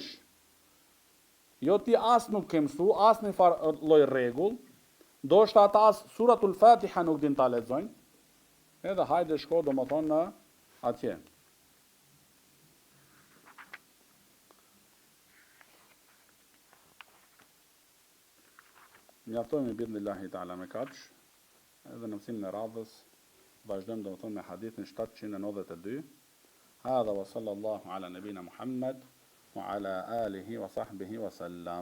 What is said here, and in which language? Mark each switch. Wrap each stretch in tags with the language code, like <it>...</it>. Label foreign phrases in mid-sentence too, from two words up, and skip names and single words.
<sq>Jo ti as nuk ke mësu, as në farë lloj rregull, do shta ata as suratul Fatiha nuk din ta lexojnë, edhe hajde shko do më thonë në atje. Mjaftojmë i</sq> <ar>بإذن الله تعالى</ar> <sq>me kaq, edhe në mësimin e radhës, vazhdojmë do të thonë me hadithin 792.</sq> <ar>هذا وصلى الله على نبينا محمد وعلى آله وصحبه وسلم.</ar>